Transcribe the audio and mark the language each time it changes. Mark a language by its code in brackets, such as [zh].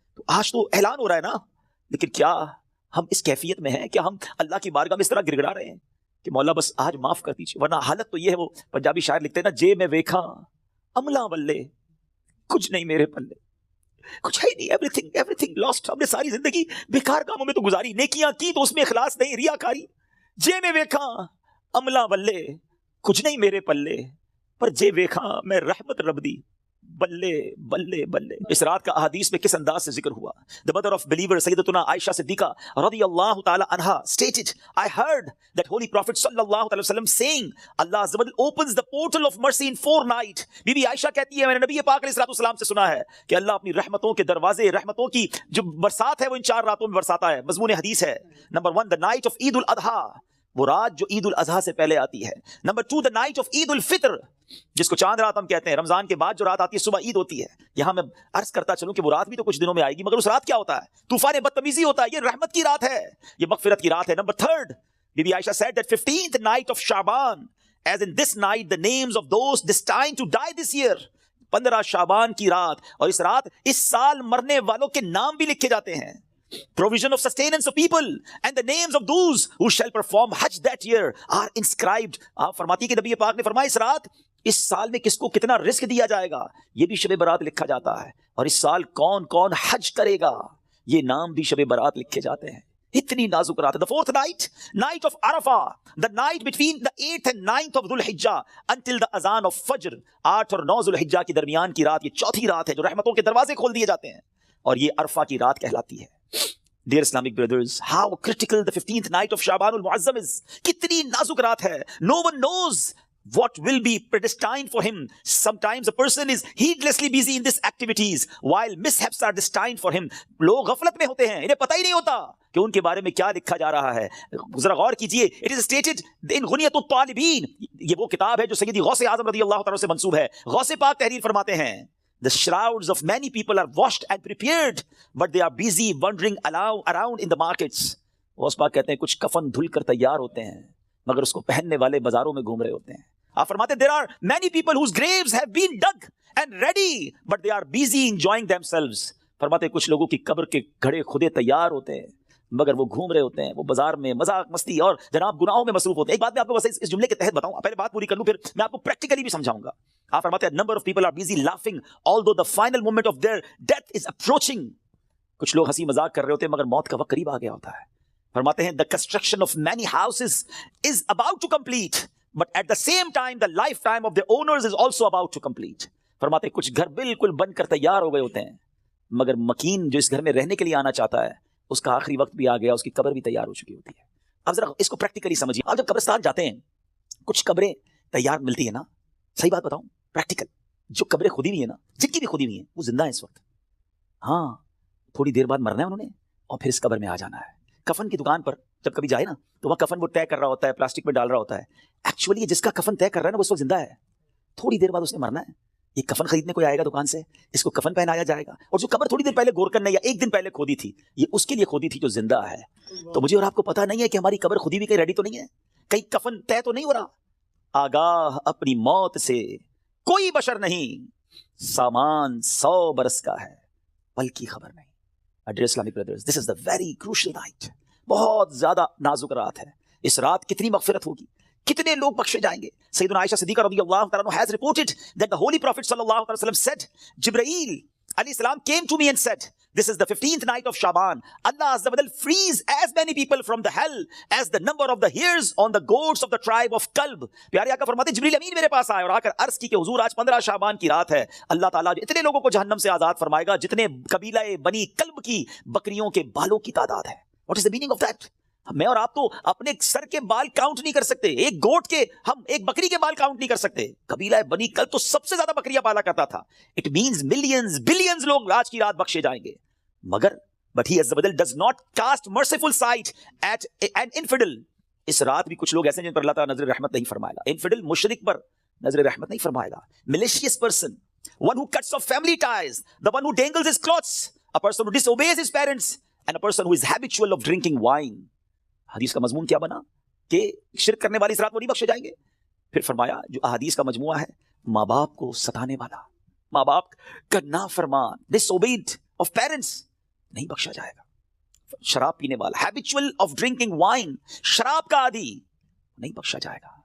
[ur] تو آج تو اعلان ہو رہا ہے نا، لیکن کیا ہم اس کیفیت میں ہیں؟ کیا ہم اللہ کی بارگاہ میں اس طرح گر گڑا رہے ہیں کہ مولا بس آج معاف کر دیجیے؟ ورنہ حالت تو یہ ہے، وہ پنجابی شاعر لکھتے ہیں نا، [pa] جے میں ویکھا عملہ ولے کچھ نہیں میرے پلے، [ur] کچھ ہے نہیں، [en] Everything lost. [ur] ہم نے ساری زندگی بیکار کاموں میں تو گزاری، نیکیاں کی تو اس میں اخلاص نہیں، ریاکاری. [pa] جے میں ویکھا عملہ ولے کچھ نہیں میرے پلے، پر جے ویکھاں میں رحمت رب دی بلے بلے بلے. [ur] اس رات کا احادیث میں کس انداز سے ذکر ہوا. [en] The mother of believer سیدتنا عائشہ صدیقہ رضی اللہ تعالی عنہا stated, I heard that Holy Prophet sallallahu alaihi wasallam saying, Allah Azza wa Jal opens the portal of mercy in 4 nights. [ur] Be be عائشہ کہتی ہے میں نے نبی پاک علیہ الصلوۃ والسلام سے سنا ہے کہ اللہ اپنی رحمتوں کے دروازے، رحمتوں کی جو برسات ہے وہ ان 4 راتوں میں برساتا ہے. مضمون حدیث ہے. نمبر 1 [en] the night of [ur] عید الاضحیٰ، وہ رات جو عید الاضحیٰ سے پہلے آتی ہے. نمبر 2 [en] the night of [ur] عید الفطر، جس کو چاند رات ہم کہتے ہیں. رمضان کے بعد جو رات آتی ہے صبح عید ہوتی ہے. یہاں میں عرض کرتا چلوں کہ وہ رات بھی تو کچھ دنوں میں آئے گی، مگر اس رات کیا ہوتا ہے؟ طوفان بدتمیزی ہوتا ہے. یہ رحمت کی رات ہے، یہ مغفرت کی رات ہے. [en] Number 3 بی بی Aisha said that 15th night of Shaban, as in this night the names of those destined to die this year. [ur] 15 شعبان کی رات، اور اس رات اس سال مرنے والوں کے نام بھی لکھے جاتے ہیں. [en] Provision of sustenance of people and the names of those who shall perform Hajj that year are inscribed. [ur] آپ فرماتی کہ نبی پاک نے فرمایا اس رات اس سال میں کس کو کتنا رزق دیا جائے گا یہ بھی شب برات لکھا جاتا ہے، اور اس سال کون کون حج کرے گا یہ نام بھی شب برات لکھے جاتے ہیں. اتنی نازک رات ہے. [en] The 4th night, night of Arafah, the night between the 8th and 9th of Dhul Hijjah until the azan of Fajr. [ur] 8 اور 9 ذو الحجہ کی درمیان کی رات، یہ 4تھی رات ہے جو رحمتوں کے دروازے کھول دیے جاتے ہیں، اور یہ عرفہ کی رات کہلاتی ہے. [en] Dear Islamic brothers, how critical the 15th night of Shaban al-Muazzam is. [ur] کتنی نازک رات ہے. [en] No one knows what will be predestined for him. Sometimes a person is heedlessly busy in these activities while mishaps are destined for him. [ur] لوگ غفلت میں ہوتے ہیں، انہیں پتہ ہی نہیں ہوتا کہ ان کے بارے میں کیا لکھا جا رہا ہے. ذرا غور کیجئے. [en] It is stated in [ur] غنیۃ الطالبین، یہ وہ کتاب ہے جو سیدی غوث اعظم رضی اللہ تعالیٰ سے منسوب ہے. غوث پاک تحریر فرماتے ہیں [en] The shrouds of many people are washed and prepared, but they are busy wandering around in the markets. [ur] Ghaus Pak کہتے ہیں کچھ کفن دھل کر تیار ہوتے ہیں مگر اس کو پہننے والے بازاروں میں گھوم رہے ہوتے ہیں. آپ فرماتے ہیں [en] there are many people whose graves have been dug and ready, but they are busy enjoying themselves. [ur] فرماتے ہیں کچھ لوگوں کی قبر کے گھڑے خودے تیار ہوتے ہیں مگر وہ گھوم رہے ہوتے ہیں، وہ بازار میں مذاق مستی اور جناب گناہوں میں مصروف ہوتے ہیں. ایک بات میں آپ کو بس اس جملے کے تحت بتاؤں، پہلے بات پوری کر لوں پھر میں آپ کو پریکٹیکلی بھی سمجھاؤں گا. آپ فرماتے ہیں [en] number of people are busy laughing although the final moment of their death is approaching. [ur] کچھ لوگ ہنسی مذاق کر رہے ہوتے ہیں مگر موت کا وقت قریب آ گیا ہوتا ہے. فرماتے ہیں [en] the construction of many houses is about to complete, but at the same time the lifetime of the owners is also about to complete. [ur] فرماتے ہیں کچھ گھر بالکل بن کر تیار ہو گئے ہوتے ہیں مگر مکین جو اس گھر میں رہنے کے لیے آنا چاہتا ہے اس کا آخری وقت بھی آ گیا، اس کی قبر بھی تیار ہو چکی ہوتی ہے. اب ذرا اس کو پریکٹیکلی سمجھیے. آپ جب قبرستان جاتے ہیں کچھ قبریں تیار ملتی ہیں نا، صحیح بات بتاؤں پریکٹیکل، جو قبریں خودی ہوئی ہیں نا، جن کی بھی خودی ہوئی ہیں وہ زندہ ہیں اس وقت. ہاں تھوڑی دیر بعد مرنا ہے انہوں نے اور پھر اس قبر میں آ جانا ہے. کفن کی دکان پر جب کبھی جائے نا تو وہاں کفن وہ طے کر رہا ہوتا ہے، پلاسٹک میں ڈال رہا ہوتا ہے. ایکچولی جس کا کفن طے کر رہا ہے نا وہ اس وقت زندہ ہے، تھوڑی دیر بعد اس نے مرنا ہے. یہ کفن خریدنے کوئی آئے گا دکان سے، اس کو کفن پہنایا جائے گا، اور جو قبر تھوڑی دیر پہلے گورکن نے یا ایک دن پہلے کھودی تھی یہ اس کے لیے کھودی تھی جو زندہ ہے. تو مجھے اور آپ کو پتا نہیں ہے کہ ہماری قبر خودی بھی کہیں ریڈی تو نہیں ہے، کہیں کفن طے تو نہیں ہو رہا. آگاہ اپنی موت سے کوئی بشر نہیں، سامان 100 برس کا ہے بلکہ خبر نہیں. [en] Dear Islamic brothers, this is the very crucial night. [ur] بہت زیادہ نازک رات ہے. اس رات کتنی مغفرت ہوگی، کتنے لوگ بخشے جائیں گے. [en] سیدنا عائشہ صدیقہ رضی اللہ تعالیٰ عنہ has reported that the Holy Prophet sallallahu alaihi wasallam said, Jibreel alayhi salam came to me and said, this is the 15th night of Shaban. Allah Azza wa Jal frees as many people from the hell as the number of the hairs on the goats of the tribe of Kalb. [ur] پیارے آقا فرماتے جبریل امین میرے پاس آئے اور آ کر عرض کی کہ حضور آج 15 شعبان کی رات ہے، اللہ تعالیٰ اتنے لوگوں کو جہنم سے آزاد فرمائے گا جتنے قبیلہ بنی کلب کی بکریوں کے بالوں کی تعداد ہے. [en] What is the meaning of that? [ur] میں اور آپ تو اپنے سر کے بال کاؤنٹ نہیں کر سکتے، ایک گوٹ کے ہم ایک بکری کے بال کاؤنٹ نہیں کر سکتے. قبیلہ بنی کلب تو سب سے زیادہ بکریاں پالا کرتا تھا. [en] it means millions billions [ur] لوگ آج کی رات بخشے جائیں گے. [en] مگر but he Azza wa Jal does not cast merciful sight at an infidel. [ur] اس رات بھی کچھ لوگ ایسے ہیں جن پر اللہ تعالیٰ نظر رحمت نہیں فرمائے گا. انفیڈل مشرک پر نظر رحمت نہیں فرمائے گا. [en] malicious person, one who cuts off family ties, the one who dangles his clothes, a person who disobeys his parents, and a person who is habitual of drinking wine. [ur] حدیث کا مضمون کیا بنا کہ شرک کرنے والی اس رات وہ نہیں بخشے جائیں گے. پھر فرمایا جو احادیث کا مجموعہ ہے، ماں باپ کو ستانے والا، ماں باپ کا نافرمان، [en] disobeyed of parents، [ur] نہیں بخشا جائے گا. شراب پینے والا، [en] habitual of drinking wine، [ur] شراب کا عادی، نہیں بخشا جائے گا.